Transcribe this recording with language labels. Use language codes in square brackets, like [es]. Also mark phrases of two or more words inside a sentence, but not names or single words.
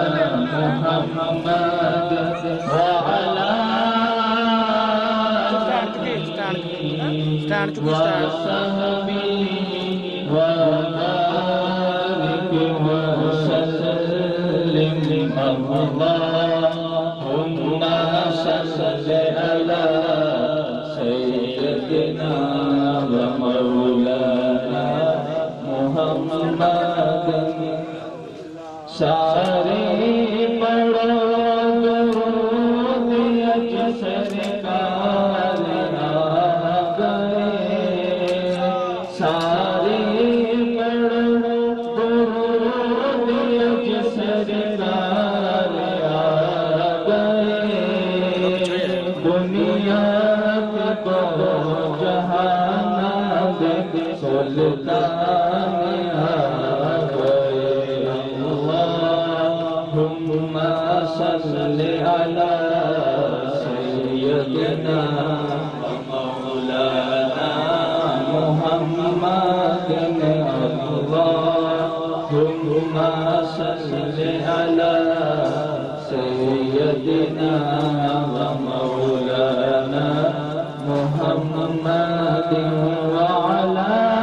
[ar] محمد وعلى وصحبه وبارك وسلم اللهم صل على سيدنا ومولانا محمد [ur] سارے پڑھو درود اج سرکار سارے پڑھو درود اج سرکار دنیا کو جہان دیکھ سلطان [ar] اللہم صل علی سیدنا مولانا محمد اللہم صل علی سیدنا مولانا محمد وعلى